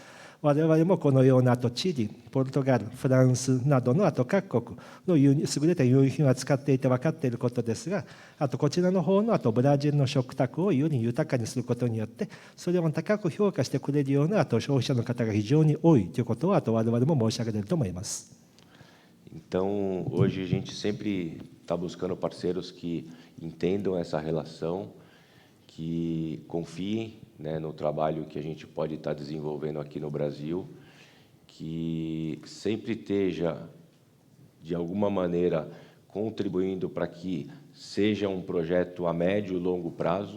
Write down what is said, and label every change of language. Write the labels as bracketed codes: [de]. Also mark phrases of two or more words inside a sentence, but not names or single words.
[ja] 我々もこのようなチリ、ポルトガル、フランスなどの各国の優れた輸入品を扱っていて分かっていることですが、こちらの方のブラジルの食卓をより豊かにすることによって、それを高く評価してくれるような消費者の方が非常に多いということは我々も申し上げていると思います。 [pt] Então, hoje a gente sempre está buscando parceiros que entendam essa relação, que confiem, né, no trabalho que a gente pode estar desenvolvendo aqui no Brasil, que sempre esteja, de alguma maneira, contribuindo para que seja um projeto a médio e longo prazo.